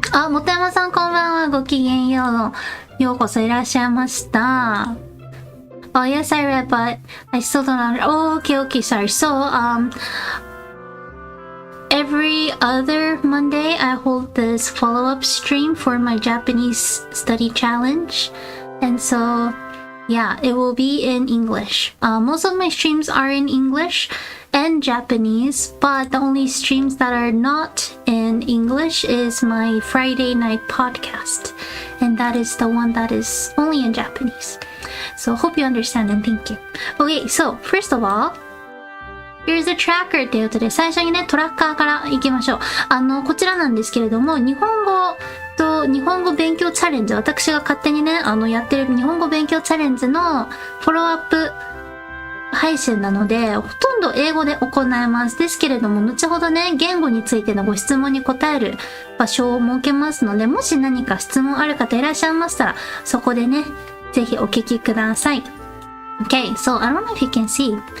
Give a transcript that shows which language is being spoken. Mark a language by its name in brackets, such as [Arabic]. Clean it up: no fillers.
[Japanese] もたやまさんこんばんは。ごきげんよう。ようこそいらっしゃいました。 [English] Yes, I read, but I still don't know. Okay, sorry. So, every other Monday, I hold this follow-up stream for my Japanese study challenge. And so, yeah, it will be in English. Most of my streams are in English and Japanese, but the only streams that are not in English is my Friday night podcast, and that is the one that is only in Japanese. So hope you understand and thank you. Okay, so first of all, here's a tracker [Japanese] ということで、最初にね、トラッカーから行きましょう。こちらなんですけれども、日本語勉強チャレンジ、私が勝手にね、やってる日本語勉強チャレンジのフォローアップ配信なので、ほとんど英語で行います。ですけれども、後ほどね、言語についてのご質問に答える場所を設けますので、もし何か質問ある方いらっしゃいましたら、そこでね、ぜひお聞きください。 [English] Okay, so I don't know if you can see.